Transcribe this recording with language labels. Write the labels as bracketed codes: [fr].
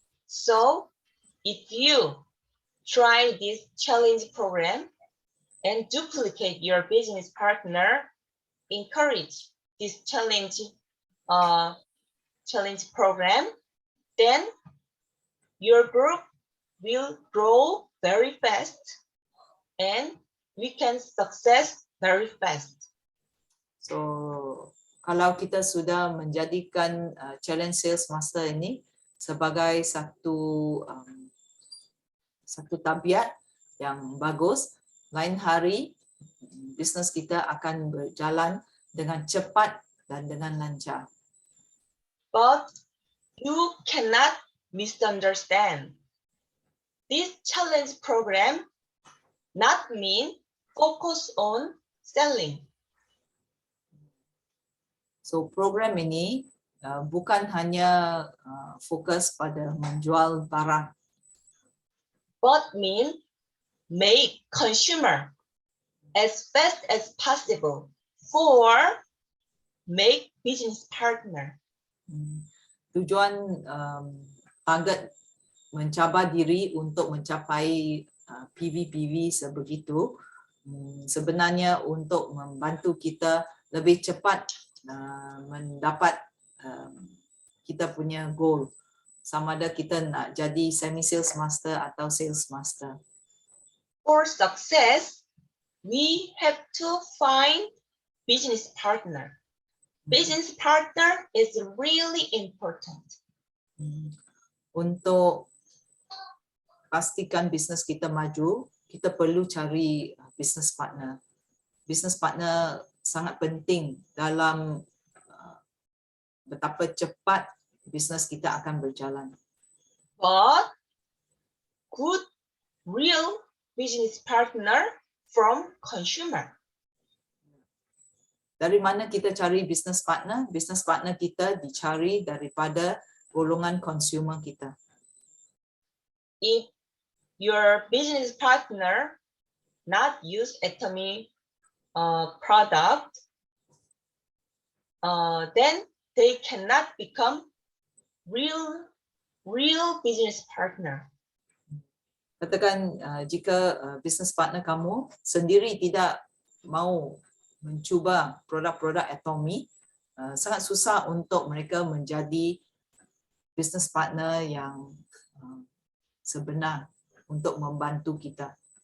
[en] So, if you try this challenge program and duplicate your business partner, encourage this challenge program, then your group will grow very fast and we can success very fast. [ms] So, kalau kita sudah menjadikan challenge sales master ini sebagai satu tabiat yang bagus, lain hari bisnes kita akan berjalan dengan cepat dan dengan lancar. [en] But you cannot misunderstand. This challenge program not mean focus on selling. [ms] So program ini bukan hanya fokus pada menjual barang, [en] but mean make consumer as fast as possible for make business partner. [ms] Tujuan target mencabar diri untuk mencapai PV sebegitu, sebenarnya untuk membantu kita lebih cepat mendapat kita punya goal, sama ada kita nak jadi semi sales master atau sales master. [en] For success, we have to find business partner. Business partner is really important. [ms] Untuk pastikan bisnes kita maju, kita perlu cari business partner. Business partner sangat penting dalam betapa cepat bisnes kita akan berjalan. [en] But good, real business partner from consumer. [ms] Dari mana kita cari business partner? Business partner kita dicari daripada golongan consumer kita. [en] If your business partner not use Atomy product, then they cannot become real business partner. [ms] Katakan jika business partner kamu sendiri tidak mau mencuba produk-produk Atomy, sangat susah untuk mereka menjadi business partner yang sebenar untuk membantu kita.